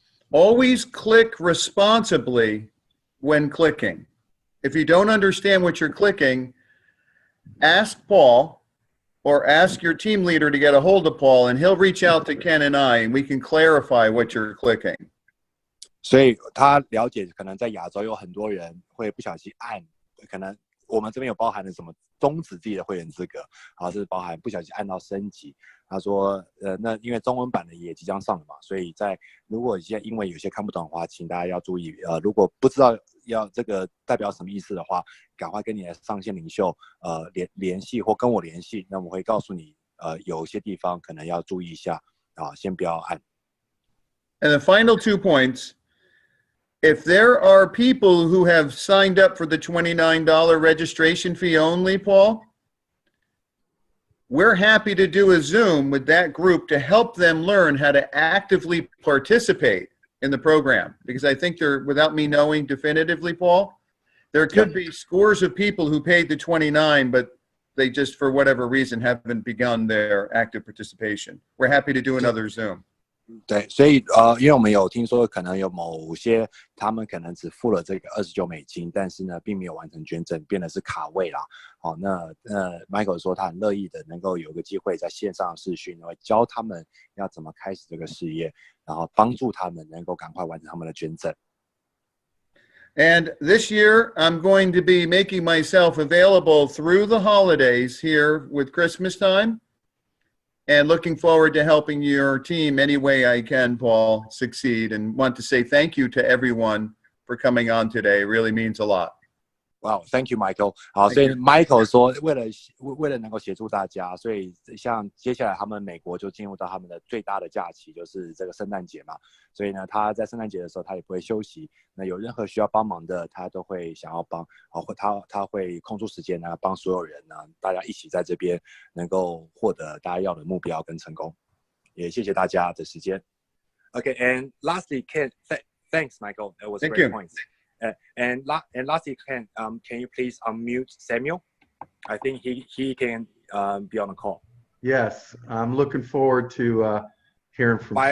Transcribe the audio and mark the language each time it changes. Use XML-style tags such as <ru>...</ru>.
<en>Always click responsibly when clicking. If you don't understand what you're clicking, ask Paul. Or ask your team leader to get a hold of Paul, and he'll reach out to Ken and I, and we can clarify what you're clicking.</en> <zh>所以他了解，可能在亚洲有很多人会不小心按，可能我们这边有包含了什么终止自己的会员资格，是包含不小心按到升级。他说，那因为中文版的也即将上了嘛，所以如果现在因为有些看不懂的话，请大家要注意，如果不知道要这个代表什么意思的话，赶快跟你的上线领袖联系或跟我联系，那我会告诉你，有些地方可能要注意一下先不要按。</zh> <en>And the final 2 points. if there are people who have signed up for the $29 registration fee only, Paul, we're happy to do a Zoom with that group to help them learn how to actively participate in the program. Because I think there, without me knowing definitively, Paul, there could be scores of people who paid the $29, but they just, for whatever reason, haven't begun their active participation. We're happy to do another Zoom.</en> <zh>对，所以因为我们有听说可能有某些他们可能只付了这个$29，但是呢，并没有完成捐赠，变得是卡位啦。好，那Michael 说他很乐意的能够有个机会在线上视讯，会教他们要怎么开始这个事业，然后帮助他们能够赶快完成他们的捐赠。</zh> <en>And this year, I'm going to be making myself available through the holidays here with Christmas time. And looking forward to helping your team any way I can, Paul, succeed. And want to say thank you to everyone for coming on today. It really means a lot. Wow, thank you, Michael.</en> <zh>好，所以 Michael 说，为了能够协助大家，所以像接下来他们美国就进入到他们的最大的假期，就是这个圣诞节嘛。所以呢，他在圣诞节的时候，他也不会休息。那有任何需要帮忙的，他都会想要帮，或他会空出时间呢，帮所有人呢，大家一起在这边能够获得大家要的目标跟成功。也谢谢大家的时间。</zh> <en>Okay, and lastly, thanks, Michael. That was great points. And lastly, can you please unmute Samuel? I think he can be on the call. Yes, I'm looking forward to hearing from</en>